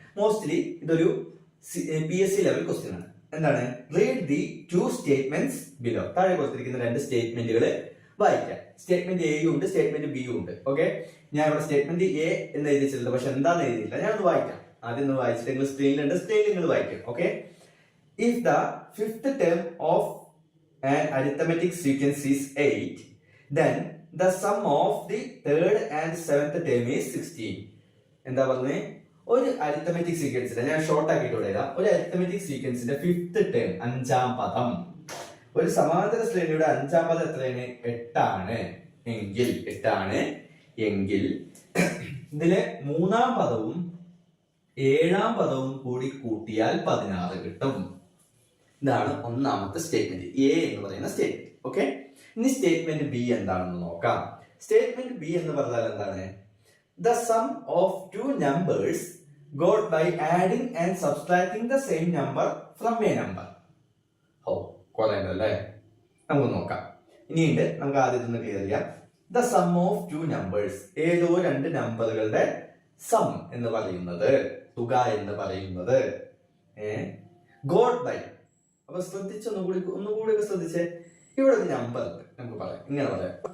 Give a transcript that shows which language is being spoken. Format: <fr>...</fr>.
<ml>Mostly ഇതൊരു PSC level question ആണ്. എന്താണ്?</ml> <en>Read the 2 statements below.</en> <ml>താഴെ കൊടുത്തിരിക്കുന്ന 2 സ്റ്റേറ്റ്മെന്റുകൾ വായിക്കാം. സ്റ്റേറ്റ്മെന്റ് എയും ഉണ്ട്, സ്റ്റേറ്റ്മെന്റ് ബിയും ഉണ്ട്. ഓക്കെ, ഞാൻ ഇവിടെ സ്റ്റേറ്റ്മെന്റ് എ എന്ന് എഴുതിച്ചിട്ടുണ്ട്, പക്ഷെ എന്താന്ന് എഴുതിയില്ല. ഞാൻ ഒന്ന് വായിക്കാം. ആദ്യം ഒന്ന് വായിച്ചിട്ട് നിങ്ങൾ സ്ക്രീനിലുണ്ട്, സ്ക്രീനിൽ നിങ്ങൾ വായിക്കാം.</ml> <en>Okay, if the 5th term of an arithmetic sequence is 8, then the sum of the 3rd and 7th term is 16.</en> <ml>എന്താ പറഞ്ഞേ? ഒരു അരിത്തമെറ്റിക് സീക്വൻസിന്റെ, ഞാൻ ഷോർട്ട് ആക്കിയിട്ട് എഴുതാം, ഒരു അരിത്തമെറ്റിക് സീക്വൻസിന്റെ 5th term, 5ാം പദം, ഒരു സമാന്തര ശ്രേണിയുടെ 5ാം പദം എത്രയാണ്? 8 ആണ് എങ്കിൽ ഇതിലെ 3ാം പദവും 7ാം പദവും കൂടി കൂട്ടിയാൽ 16 കിട്ടും. ഇതാണ് ഒന്നാമത്തെ സ്റ്റേറ്റ്മെന്റ്, എ എന്ന് പറയുന്ന സ്റ്റേറ്റ്മെന്റ്. ഓക്കെ, ഇനി സ്റ്റേറ്റ്മെന്റ് ബി എന്താണെന്ന് നോക്കാം. സ്റ്റേറ്റ്മെന്റ് ബി എന്ന് പറഞ്ഞാൽ എന്താണ്?</ml> <en>The sum of 2 numbers got by adding and subtracting the same number from a number.</en> <ml>കുറെ ഉണ്ടല്ലേ, നമുക്ക് നോക്കാം. ഇനിയുണ്ട്, നമുക്ക് ആദ്യം ഒന്ന് ക്ലിയർ ചെയ്യാം.</ml> <en>The sum of 2 numbers,</en> <ml>ഏതോ 2 നമ്പറുകളുടെ സം എന്ന് പറയുന്നത്, തുക എന്ന് പറയുന്നത്, got by. അപ്പൊ ശ്രദ്ധിച്ച് ഒന്നുകൂടി ശ്രദ്ധിച്ചേ. ഇവിടെ ഒരു നമ്പർ ഉണ്ട്, നമുക്ക് പറയാം, ഇങ്ങനെ പറയാം.</ml>